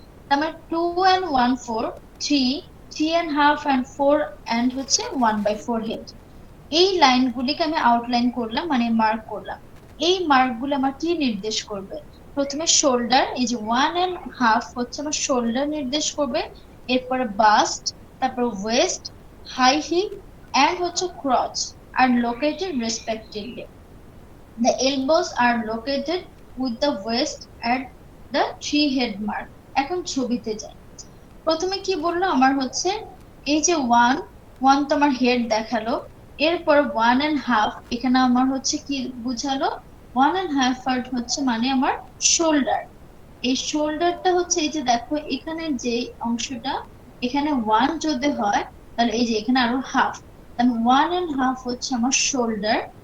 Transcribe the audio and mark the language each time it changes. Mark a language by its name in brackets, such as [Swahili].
[Bangla] তারপর 2 and 1/4, 3 and 1/2 and 4 and হচ্ছে 1/4 head. এই লাইনগুলিকে আমি আউটলাইন করলাম মানে মার্ক করলাম। এই মার্কগুলো আমার কি নির্দেশ করবে? প্রথমে শোল্ডার, এই যে 1.5 হচ্ছে আমার শোল্ডার নির্দেশ করবে, এরপরে বাস্ট, তারপর ওয়েস্ট, হাই হিপ এন্ড হচ্ছে crotch [English] Are located respectively. The elbows are located with the waist at the three head mark. [Bangla] এখন ছবিতে যাই। প্রথমে কি বললো আমার হচ্ছে এই যে ওয়ান তো আমার হেড দেখালো, এরপর 1.5 এখানে আমার হচ্ছে কি বুঝালো, 1.5 পার্ট হচ্ছে মানে আমার শোল্ডার। এই শোল্ডারটা হচ্ছে এই যে দেখো এখানে যে অংশটা, এখানে 1 যদি হয় তাহলে এই যে এখানে আরো হাফ, তাহলে 1.5 হচ্ছে আমার শোল্ডার।